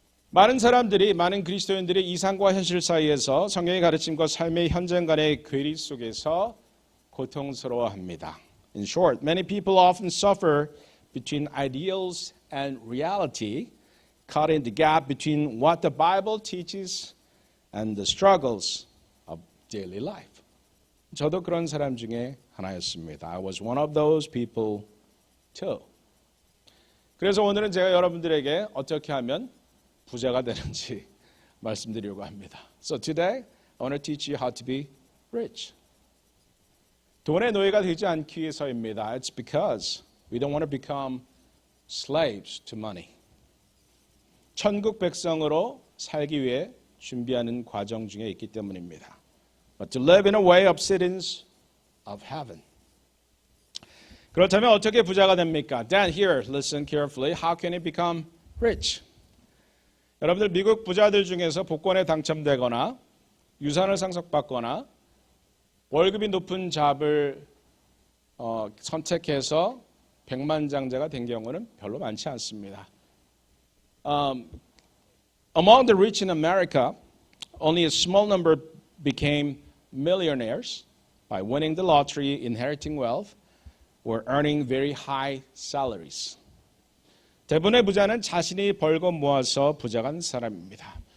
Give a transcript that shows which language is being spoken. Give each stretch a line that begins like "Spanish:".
Korean: 많은 그리스도인들이 이상과 현실 사이에서 성경의 가르침과 삶의 현장 간의 괴리 속에서 고통스러워합니다.
English: In short, many people often suffer between ideals and reality, caught in the gap between what the Bible teaches and the struggles of daily life.
Korean: 저도 그런 사람 중에 하나였습니다.
English: I was one of those people too.
Korean: 그래서 오늘은 제가 여러분들에게 어떻게 하면 부자가 되는지 말씀드리려고 합니다.
English: So today, I want to teach you how to be rich.
Korean: 돈의 노예가 되지 않기 위해서입니다.
English: It's because we don't want to become slaves to money.
Korean: 천국 백성으로 살기 위해 준비하는 과정 중에 있기 때문입니다.
English: But to live in a way of citizens of heaven.
Korean: 그렇다면 어떻게 부자가 됩니까?
English: Then here, listen carefully. How can he become rich?
Korean: 여러분들 미국 부자들 중에서 복권에 당첨되거나 유산을 상속받거나 월급이 높은 잡을 선택해서 백만장자가 된 경우는 별로 많지 않습니다.
English: Among the rich in America, only a small number became millionaires by winning the lottery, inheriting wealth, or earning very high salaries.
Korean: 대부분의 부자는 자신이 벌고 모아서 부자가 된 사람입니다.